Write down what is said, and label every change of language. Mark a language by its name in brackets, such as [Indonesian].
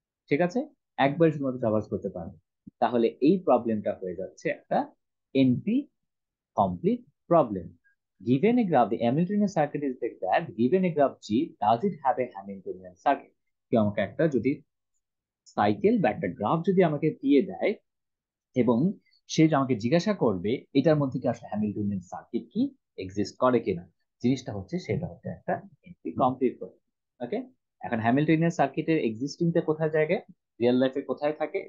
[Bangla] ঠিক আছে, একবারই শুধুমাত্র ট্রাভার্স করতে পারবো। তাহলে এই প্রবলেমটা হয়ে যাচ্ছে একটা NP complete problem. [English] Given a graph, the Hamiltonian circuit is like that. Given a graph G, does it have a Hamiltonian circuit? [Bangla] কেউ আমাকে একটা যদি সাইকেল বা একটা গ্রাফ যদি আমাকে দিয়ে দেয় এবং সে আমাকে জিজ্ঞাসা করবে এটার মধ্যে কি আসলে হ্যামিল্টনিয়ান সার্কিট কি এক্সিস্ট করে কিনা, জিনিসটা হচ্ছে সেটা হচ্ছে একটা এনপি কমপ্লিট করে। ওকে, এখন হ্যামিল্টনিয়ান সার্কিটের এক্সিস্টিংটা কোথায় জায়গায়, রিয়েল লাইফে কোথায় থাকে?